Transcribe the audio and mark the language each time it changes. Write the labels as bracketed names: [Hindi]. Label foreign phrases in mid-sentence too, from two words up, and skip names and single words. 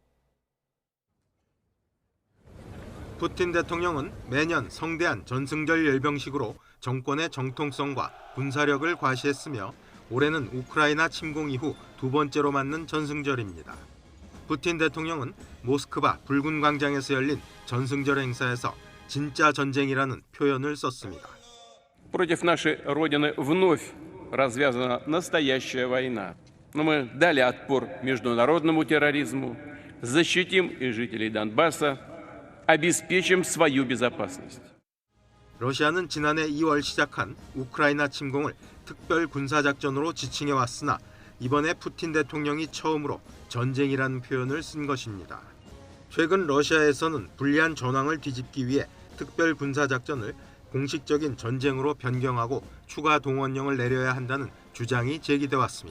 [Korean] 푸틴 대통령은 매년 성대한 전승절 열병식으로 정권의 정통성과 군사력을 과시했으며 올해는 우크라이나 침공 이후 두 번째로 맞는 전승절입니다. 푸틴 대통령은 모스크바 붉은 광장에서 열린 전승절 행사에서 진짜 전쟁이라는 표현을 썼습니다. [Russian] Против нашей Родины вновь развязана настоящая война. Но мы дали отпор международному терроризму, защитим и жителей Донбасса, обеспечим свою безопасность. [Korean] 러시아는 지난해 2월 시작한 우크라이나 침공을 특별 군사작전으로 지칭해왔으나 이번에 푸틴 대통령이 처음으로 전쟁이라는 표현을 쓴 것입니다. 최근 러시아에서는 불리한 전황을 뒤집기 위해 특별 군사작전을 공식적인 전쟁으로 변경하고 추가 동원령을 내려야 한다는 주장이 제기돼 왔습니다.